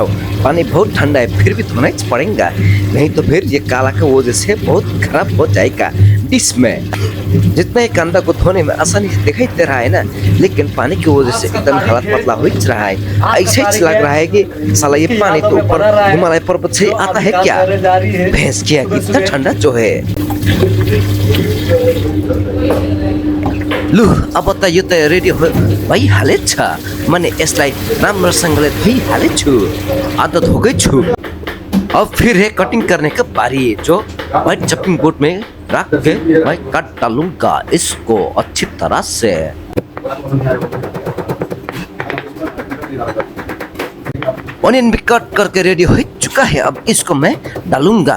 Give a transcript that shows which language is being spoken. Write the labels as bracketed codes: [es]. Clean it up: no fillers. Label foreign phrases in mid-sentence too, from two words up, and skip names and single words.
[hi] पानी बहुत ठंडा है फिर भी धोना ही पड़ेगा, नहीं तो फिर ये काला की वजह से बहुत खराब हो जाएगा डिश में। जितना ही कांदा को धोने में आसानी से दिखाई दे रहा है ना, लेकिन पानी की वजह से एकदम हालत पतला हो रहा है। ऐसे ही लग रहा है कि साला ये पानी तो ऊपर हिमालय पर्वत से आता है क्या। भैंस की आँख इतना ठंडा जो है। [ne] लु अब त यो त रेडी भइहालेछ। मैले यसलाई राम्रोसँगले धोइहालेछु, [hi] आदत हो गई [ne] छु। [hi] अब फिर है कटिंग करने का बारी, जो मैं चॉपिंग बोर्ड में रख के मैं काट डालूंगा इसको अच्छी तरह से। ऑनियन भी कट करके रेडी हो चुका है, अब इसको मैं डालूंगा।